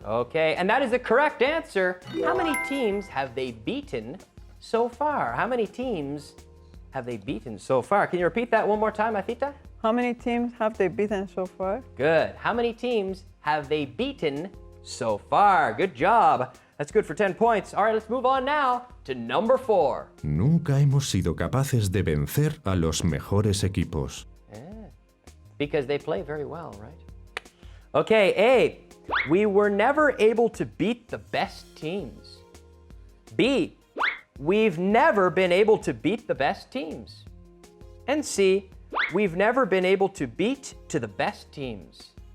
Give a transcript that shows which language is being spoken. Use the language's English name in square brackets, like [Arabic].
[English] Okay, and that is the correct answer. How many teams have they beaten so far? How many teams have they beaten so far? Can you repeat that one more time, Atita? How many teams have they beaten so far? Good. How many teams have they beaten so far? Good job. That's good for 10 points. All right, let's move on now to number 4. [Spanish] Nunca hemos sido capaces de vencer a los mejores equipos. [English] Because they play very well, right? Okay, A, we were never able to beat the best teams. B, we've never been able to beat the best teams. And C, we've never been able to beat to the best teams.